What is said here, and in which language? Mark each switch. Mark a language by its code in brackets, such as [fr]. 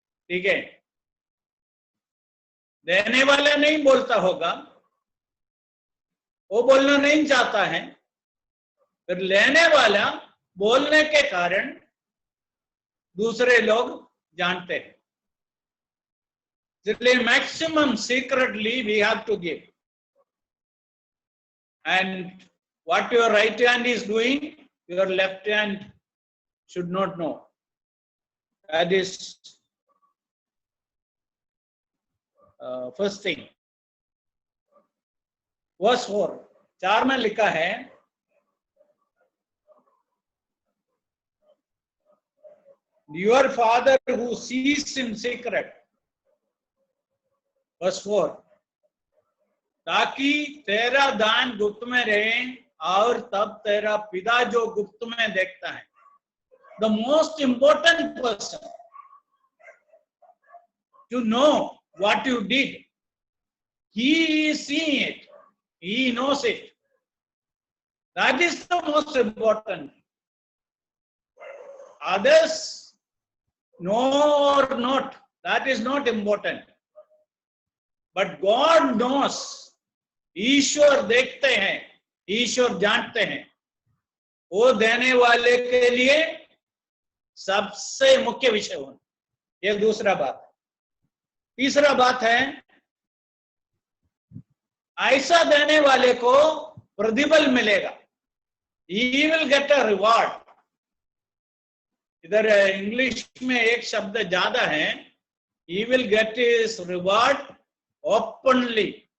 [hi] ठीक है, देने वाला नहीं बोलता होगा, वो बोलना नहीं चाहता है, फिर लेने वाला बोलने के कारण दूसरे लोग जानते हैं. इसलिए [en] maximum secretly we have to give. And what your right hand is doing, your left hand should not know. That is first thing. Verse 4, [hi] 4 में लिखा है, [en] your father who sees in secret. [hi] Verse 4, ताकि तेरा दान गुप्त में रहे और तब तेरा पिता जो गुप्त में देखता है. [en] The most important person to know what you did, he is seeing it, he knows it. That is the most important. Others know or not, that is not important. But God knows. [hi] ईश्वर देखते हैं, ईश्वर जानते हैं. वो देने वाले के लिए सबसे मुख्य विषय होना. ये दूसरा बात है. तीसरा बात है, ऐसा देने वाले को प्रतिफल मिलेगा. [en] He will get a reward. [hi] इधर इंग्लिश में एक शब्द ज्यादा है. [en] He will get his reward openly.